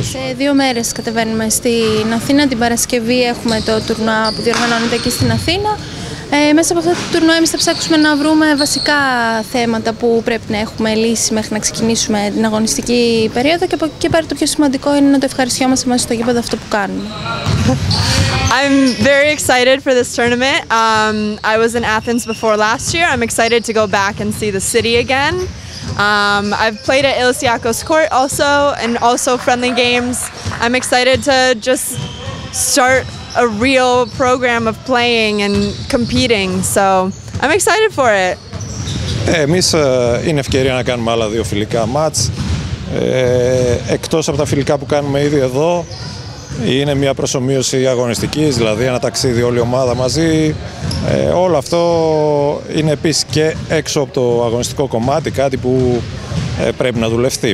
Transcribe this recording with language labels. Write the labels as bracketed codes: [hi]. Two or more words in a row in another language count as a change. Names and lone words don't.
[el] Σε 2 μέρες κατεβαίνουμε στην Αθήνα. Την Παρασκευή έχουμε το τουρνουά που διοργανώνεται εκεί στην Αθήνα. Μέσα από αυτό το τουρνουά εμείς θα ψάξουμε να βρούμε βασικά θέματα που πρέπει να έχουμε λύσει μέχρι να ξεκινήσουμε την αγωνιστική περίοδο και από εκεί και πέρα το πιο σημαντικό είναι να το ευχαριστιόμαστε μέσα στο γήπεδο αυτό που κάνουμε. [en] I'm very excited for this tournament. I was in Athens before last year. I'm excited to go back and see the city again. I've played at Elysiakos Court and also friendly games. I'm excited to just start a real program of playing and competing, so I'm excited for it. [el] Εμείς είναι ευκαιρία να κάνουμε άλλα 2 φιλικά μάτς. Εκτός από τα φιλικά που κάνουμε ήδη εδώ, είναι μια προσομοίωση αγωνιστικής, δηλαδή ένα ταξίδι όλη η ομάδα μαζί. Όλο αυτό είναι επίσης και έξω από το αγωνιστικό κομμάτι, κάτι που πρέπει να δουλευτεί.